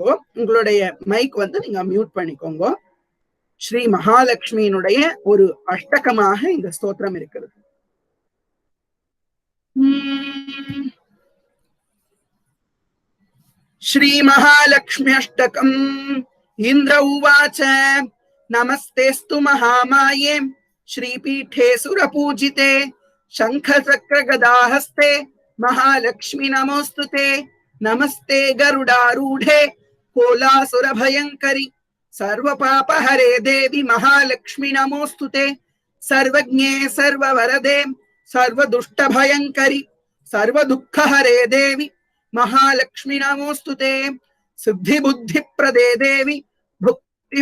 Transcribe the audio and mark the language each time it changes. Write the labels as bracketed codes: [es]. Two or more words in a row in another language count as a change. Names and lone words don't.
[ta] உங்களுடைய மைக் நீங்க மியூட் பண்ணிக்கோங்க. ஸ்ரீ மகாலட்சுமியினுடைய ஒரு அஷ்டகமாக இந்த ஸ்தோத்திரம் இருக்கிறது. ஸ்ரீ மகாலட்சுமி அஷ்டகம். [sa] इन्द्र उवाच नमस्तेऽस्तु महामाये श्रीपीठे सुरपूजिते शंख चक्र गदाहस्ते महालक्ष्मी नमोस्तुते नमस्ते गरुडारूढ़े कोलासुर भयंकरी सर्वपापहरे देवी महालक्ष्मी नमोस्तुते सर्वज्ञे सर्ववरदे सर्वदुष्ट भयंकरी सर्वदुःखहरे देवी महालक्ष्मी नमोस्तुते सिद्धि बुद्धि प्रदे देवी भुक्ति